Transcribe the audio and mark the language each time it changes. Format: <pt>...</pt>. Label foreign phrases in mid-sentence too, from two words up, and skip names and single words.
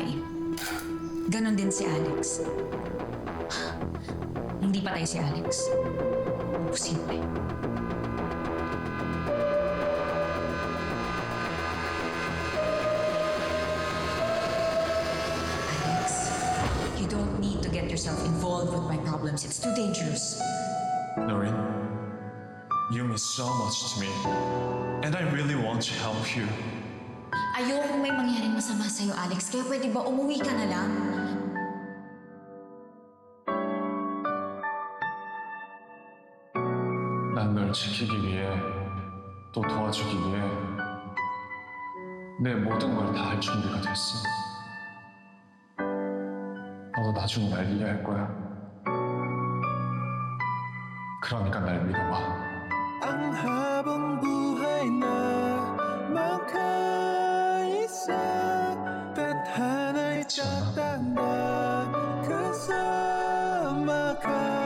<tl>Ganon din si Alex. Hindi patay si Alex. Imposible.</tl> <en>Alex, you don't need to get yourself involved with my problems. It's too dangerous. Noreen, you mean so much to me, and I really want to help you.</en> <tl>Ayokong may mangyaring masama sa'yo, Alex. Kaya pwede ba umuwi ka na lang?</tl> <ko>난 널 지키기 위해 또 도와주기 위해 내 모든 걸 다 할 준비가 됐어. 너도 나중에 날 이해할 거야. 그러니까 날 믿어봐.</ko> <tl>Ang habang buhay na makaisa, tadhana'y tatanda kasama ka.</tl>